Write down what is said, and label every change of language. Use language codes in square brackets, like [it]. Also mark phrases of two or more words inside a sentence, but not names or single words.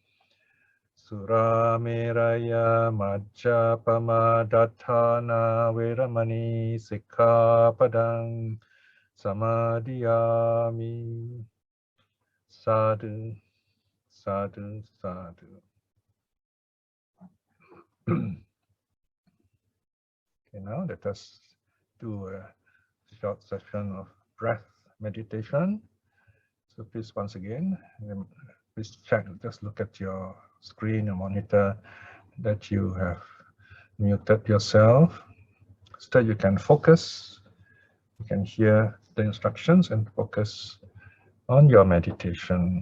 [pi] Surameraya majjapamadatthana veramani sikkhapadang samadhiyami. Sadhu, sadhu, sadhu. [en] Okay, now let us do a short session of breath meditation. So please, once again, please check, just look at your screen or monitor that you have muted yourself so that you can focus, you can hear the instructions and focus on your meditation.